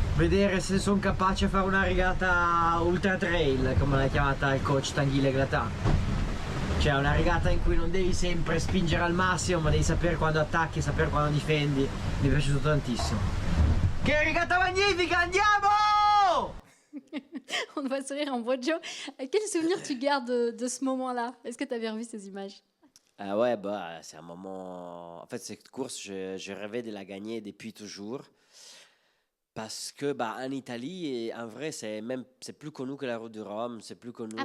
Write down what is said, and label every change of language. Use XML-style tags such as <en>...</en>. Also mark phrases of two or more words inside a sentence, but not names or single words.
<it>Vedere se sono capace a fare una regata ultra trail, come l'ha chiamata il coach Tanguy Glatan. Cioè una regata in cui non devi sempre spingere al massimo, ma devi sapere quando attacchi e sapere quando difendi. Mi è piaciuto tantissimo. Che regata magnifica, andiamo!</it> <fr>On doit sourire Ambrogio. Quel souvenir tu gardes de ce moment-là? Est-ce que tu avais revu ces images? Ouais, bah, c'est un moment... En fait, cette course, je rêvais de la gagner depuis toujours. Parce que bah, en Italie, en vrai, c'est plus connu que la route du Rhum, c'est plus connu.</fr>